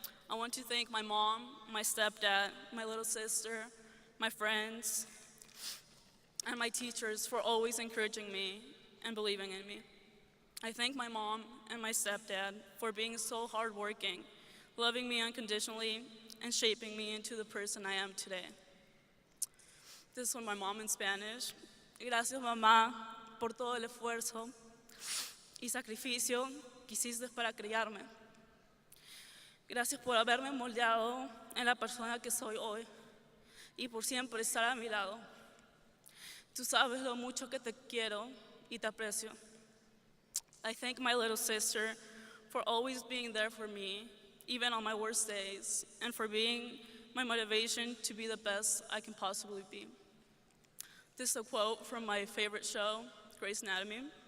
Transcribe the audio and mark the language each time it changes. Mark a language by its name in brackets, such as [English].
[English] I want to thank my mom, my stepdad, my little sister, my friends, and my teachers for always encouraging me and believing in me. I thank my mom and my stepdad for being so hardworking, loving me unconditionally, and shaping me into the person I am today. This is from my mom in Spanish. [Spanish] Gracias, mamá, por todo el esfuerzo y sacrificio que hiciste para criarme. Gracias por haberme moldeado en la persona que soy hoy y por siempre estar a mi lado. Tú sabes lo mucho que te quiero y te aprecio. [English] I thank my little sister for always being there for me, even on my worst days, and for being my motivation to be the best I can possibly be. This is a quote from my favorite show, Grey's Anatomy.